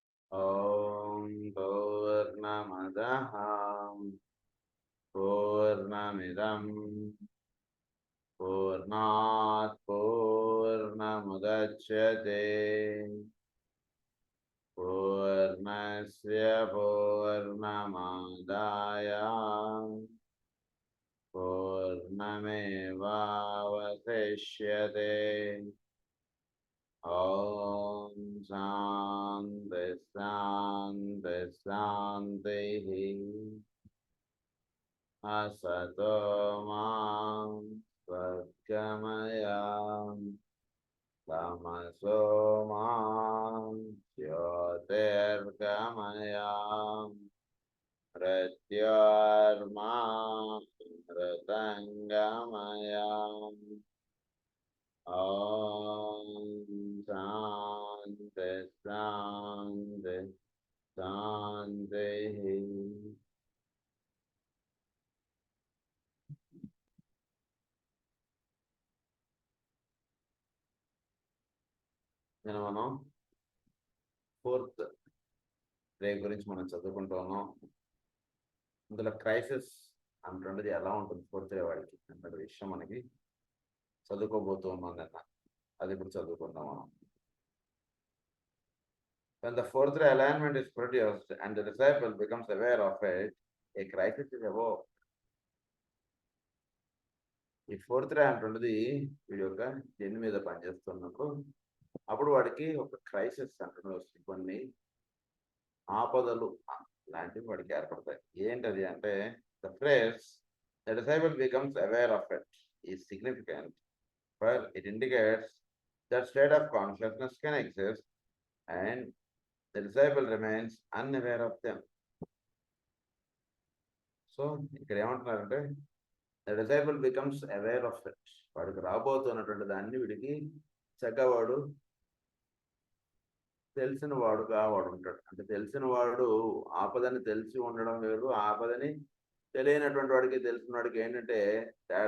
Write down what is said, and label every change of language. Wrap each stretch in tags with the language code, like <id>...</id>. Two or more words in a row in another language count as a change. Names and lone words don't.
<sa>ఓం పూర్ణమదః పూర్ణమిదం పూర్ణాత్ పూర్ణముదచ్యతే పూర్ణస్య పూర్ణమాదాయ పూర్ణమేవావశిష్యతే. ఓం శాంతి శాంతి శాంతిః. असतो मां सद्गमय तमसो मां ज्योतिर्गमय मृत्योर्मां मृतङ्गमय. ॐ शान्ति शान्ति शान्तिः.</sa> <te>నేను మనం 4th డే గురించి మనం చదువుకుంటూ ఉన్నాం. ఇందులో క్రైసిస్ అంటున్నది ఎలా ఉంటుంది 4th డే వాడికి అన్న విషయం మనకి చదువుకోబోతూ ఉన్నాం నిన్న. అది ఇప్పుడు చదువుకుందాం మనం.</te> <en>When the 4th ray alignment is produced and the disciple becomes aware of it, a crisis is evoked.</en> <te>ఈ</te> <en>4th ray</en> <te>అంటున్నది వీడి యొక్క జన్మ మీద పనిచేస్తున్నప్పుడు అప్పుడు వాడికి ఒక క్రైసిస్ అంటున్నది వస్తుంది. కొన్ని ఆపదలు లాంటివి వాడికి ఏర్పడతాయి. ఏంటది అంటే</te> <en>the phrase the disciple becomes aware of it is significant for it indicates that state of consciousness can exist and the disciple remains unaware of them. సో</en> <te>ఇక్కడ ఏమంటున్నారంటే</te> <en>the disciple becomes aware of it.</en> <te>వాడికి రాబోతున్నటువంటి దాన్ని వీడికి చక్కవాడు తెలిసిన వాడుగా వాడు ఉంటాడు. అంటే తెలిసిన వాడు ఆపదని తెలిసి ఉండడం వేరు, ఆపదని తెలియనటువంటి వాడికి తెలిసిన వాడికి ఏంటంటే తేడా.</te>